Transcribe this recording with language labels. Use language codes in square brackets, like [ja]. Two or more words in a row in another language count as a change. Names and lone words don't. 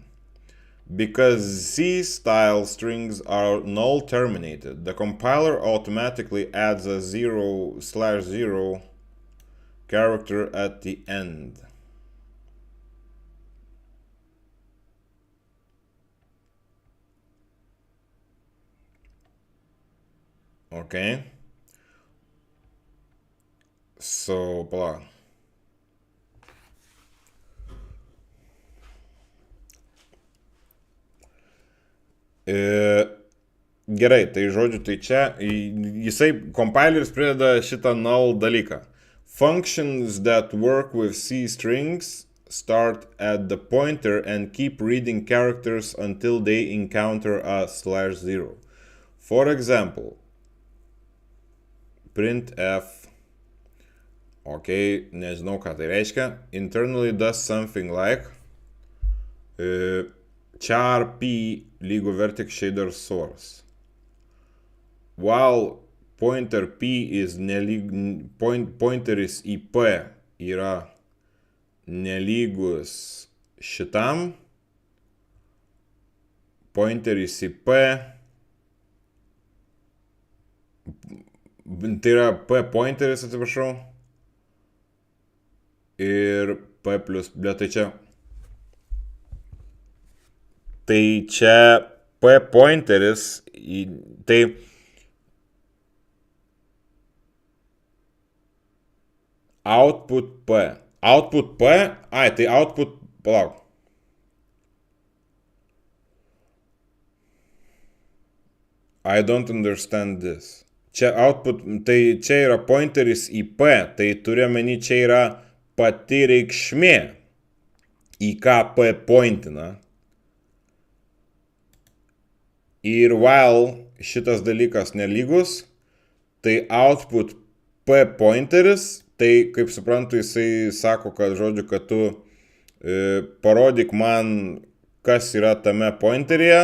[en] Because C-style strings are null terminated, the compiler automatically adds a 0/0 character at the end. Okay. So, blah. [lt] Gerai, tai žodžiu, tai čia jisai compileris prideda šitą null dalyką. [en] Functions that work with C strings start at the pointer and keep reading characters until they encounter a /0. For example, [lt] printf, okay, nežinau ką tai reiškia, [en] internally does something like char p lygu vertex shader source. While pointer p is [lt] pointeris į p yra nelygus šitam, pointeris į p, tai yra p pointeris, atsiprašau, ir p plus, tai čia p pointeris, tai output p. Output p, tai output, palauk. [en] I don't understand this. [lt] Čia output, tai čia yra pointeris į p, tai turiu omeny, čia yra pati reikšmė, į ką p pointina. Ir while šitas dalykas nelygus, tai output p pointeris, tai kaip suprantu, jisai sako, kad žodžiu, kad tu parodyk man, kas yra tame pointeryje.